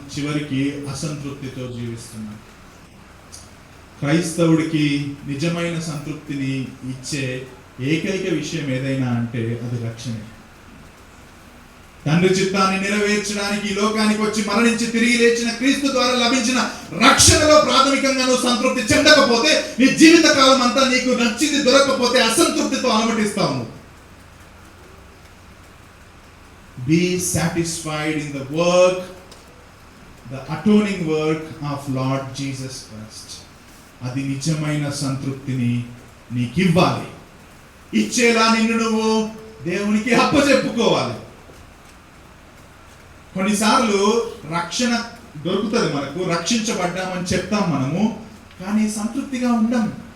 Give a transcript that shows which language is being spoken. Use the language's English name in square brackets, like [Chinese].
[Telugu] చివరికి అసంతృప్తితో జీవిస్తున్నాం. క్రైస్తవుడికి నిజమైన సంతృప్తిని ఇచ్చే ఏకైక విషయం ఏదైనా అంటే అది రక్షణ. తండ్రి చిత్తాన్ని నెరవేర్చడానికి ఈ లోకానికి వచ్చి మరణించి తిరిగి లేచిన క్రీస్తు ద్వారా లభించిన రక్షణలో ప్రాథమికంగా నువ్వు సంతృప్తి చెందకపోతే, నీ జీవిత కాలం అంతా నీకు నచ్చింది దొరకకపోతే అసంతృప్తితో అలమటిస్తావు. [English] Be satisfied in the work, the atoning work of Lord Jesus Christ. [Telugu] అది నిజమైన సంతృప్తిని నీకు ఇవ్వాలి. ఇచ్చేలా నిన్ను నువ్వు దేవునికి అప్పచెప్పుకోవాలి. కొన్నిసార్లు రక్షణ దొరుకుతుంది మనకు, రక్షించబడ్డామని చెప్తాం మనము, కానీ సంతృప్తిగా ఉండం.